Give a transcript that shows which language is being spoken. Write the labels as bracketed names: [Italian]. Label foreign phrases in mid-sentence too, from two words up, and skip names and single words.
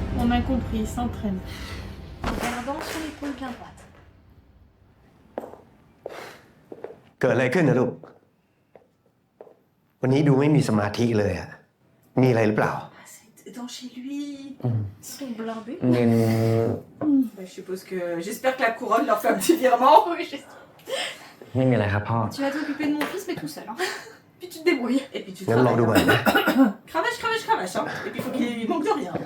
[French] On a compris, il s'entraîne. Regardant sur l'épaule bien droite. [Thai] เกิดอะไรขึ้นนะลูก วันนี้ดูไม่มีสมาธิเลยอะมีอะไรหรือเปล่า [French] Ah, c'est dans chez lui. Ils sont blindés. นิน Bah, je suppose que. J'espère que la couronne leur fait un petit virement. Oui, je sais. [Thai] ไม่มีอะไรครับพ่อ [French] Tu vas t'occuper de mon fils, mais tout seul. Hein. Puis tu te débrouilles. Et puis tu [Thai] งั้นลองดู [French] travailles. [Thai] ใหม่นะ [French] Cravache, cravache, cravache. Hein. Et puis il faut qu'il manque de rien.